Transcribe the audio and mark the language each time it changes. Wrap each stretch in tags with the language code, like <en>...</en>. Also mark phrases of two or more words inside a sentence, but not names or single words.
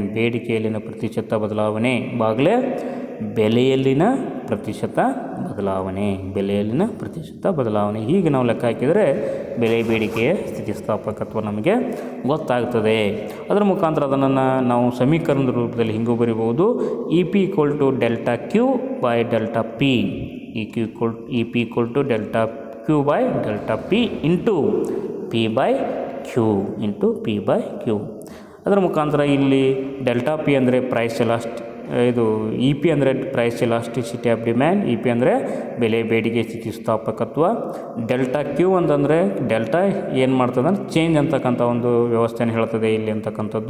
<kn>ಬೇಡಿಕೆಯಲ್ಲಿನ ಪ್ರತಿಶತ ಬದಲಾವಣೆ ಬಾಗಲೇ ಬೆಲೆಯಲ್ಲಿನ ಪ್ರತಿಶತ ಬದಲಾವಣೆ. ಹೀಗೆ ನಾವು ಲೆಕ್ಕ ಹಾಕಿದರೆ ಬೆಲೆ ಬೇಡಿಕೆಯ ಸ್ಥಿತಿಸ್ಥಾಪಕತ್ವ ನಮಗೆ ಗೊತ್ತಾಗ್ತದೆ. ಅದರ ಮುಖಾಂತರ ಅದನ್ನು ನಾವು ಸಮೀಕರಣದ ರೂಪದಲ್ಲಿ ಹಿಂಗೂ ಬರೀಬಹುದು. EP = ΔQ/ΔP. EP = ΔQ/ΔP ಇಂಟು P/Q. ಅದರ ಮುಖಾಂತರ ಇಲ್ಲಿ ΔP ಅಂದರೆ ಪ್ರೈಸ್ EP ಅಂದರೆ</kn> <en>price elasticity of demand.</en> <kn>EP ಅಂದರೆ ಬೆಲೆ ಬೇಡಿಕೆ ಸ್ಥಿತಿಸ್ಥಾಪಕತ್ವ. ΔQ ಅಂತಂದರೆ ಡೆಲ್ಟಾ ಏನು ಮಾಡ್ತದೆ ಅಂದರೆ ಚೇಂಜ್ ಅಂತಕ್ಕಂಥ ಒಂದು ವ್ಯವಸ್ಥೆನ ಹೇಳ್ತದೆ ಇಲ್ಲಿ ಅಂತಕ್ಕಂಥದ್ದು.</kn>